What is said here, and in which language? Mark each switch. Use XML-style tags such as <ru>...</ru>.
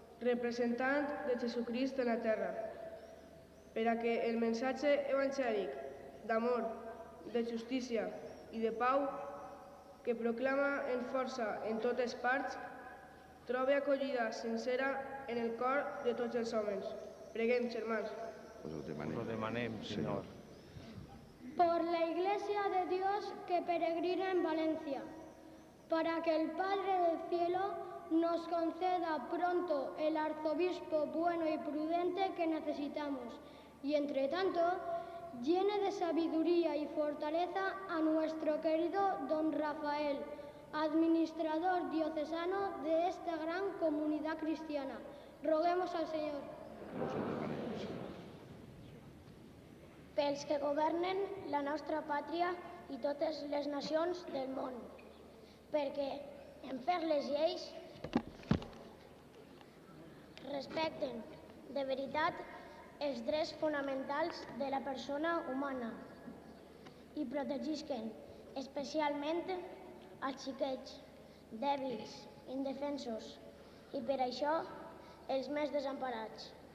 <ca>representant de Jesucrist en la terra, per a que el missatge evangèlic d'amor, de justícia i de pau que proclama en força en totes parts trobi acollida sincera en el cor de tots els homes. Preguem, germans. Us ho Lo demanem, Senyor.</ca> <es>Por la Iglesia de Dios que peregrina en Valencia, para que el Padre del Cielo nos conceda pronto el arzobispo bueno y prudente que necesitamos, y entre tanto llene de sabiduría y fortaleza a nuestro querido don Rafael, administrador diocesano de esta gran comunidad cristiana. Roguemos al Señor.</es> <ca>Us ho demanem, Senyor. Pels que governen la nostra pàtria i totes les nacions del món, perquè en fer les lleis respecten de veritat els drets fonamentals de la persona humana i protegisquen especialment als xiquets, dèbils, indefensos i per això els més desemparats.</ca>